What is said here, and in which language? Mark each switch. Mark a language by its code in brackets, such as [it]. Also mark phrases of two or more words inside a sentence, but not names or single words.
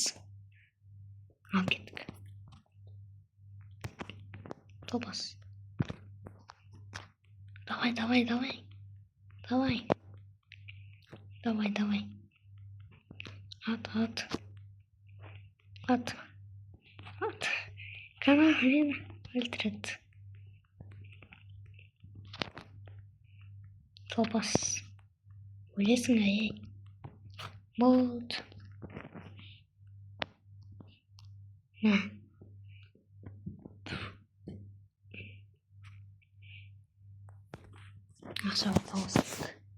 [kk] Алып кеттік. Тобас. [ru] Давай, давай, давай. Давай. Давай, давай. At, at. At. At. [tr] Kana beni öldürdü. [kk] Тобас. Өлесің әй. Болды. Ақша тауысық.